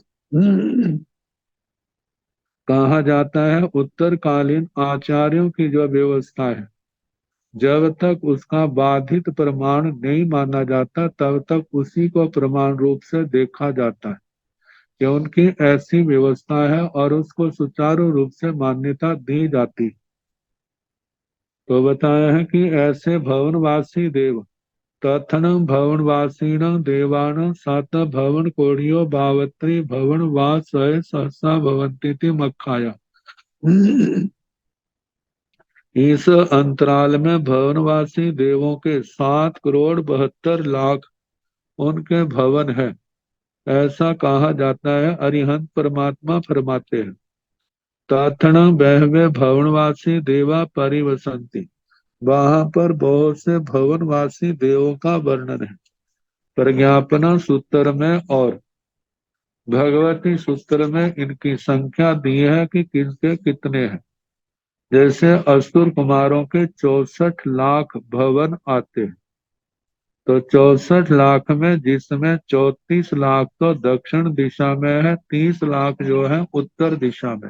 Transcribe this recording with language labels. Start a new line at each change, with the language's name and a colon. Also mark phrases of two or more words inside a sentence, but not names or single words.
Hindi: कहा जाता है उत्तरकालीन आचार्यों की जो व्यवस्था है, जब तक उसका बाधित प्रमाण नहीं माना जाता तब तक उसी को प्रमाण रूप से देखा जाता है कि उनकी ऐसी व्यवस्था है और उसको सुचारू रूप से मान्यता दी जाती है। तो बताया है कि ऐसे भवनवासी देव
Prakrit languages: तथन भवनवासीण देवान सात भवन कोड़ियो बावत्री भवन वास सहसा भवंती मक्खाया।
Hindi: इस अंतराल में भवनवासी देवों के 7 करोड़ 72 लाख उनके भवन है, ऐसा कहा जाता है। अरिहंत परमात्मा फरमाते हैं
Prakrit languages: तथण बहवे भवनवासी देवा परिवसंती,
Hindi: वहां पर बहुत से भवनवासी देवों का वर्णन है प्रज्ञापना सूत्र में और भगवती सूत्र में इनकी संख्या दी है कि किनके कितने हैं। जैसे असुर कुमारों के 64 लाख भवन आते हैं, तो 64 लाख में जिसमें 34 लाख तो दक्षिण दिशा में है, 30 लाख जो है उत्तर दिशा में।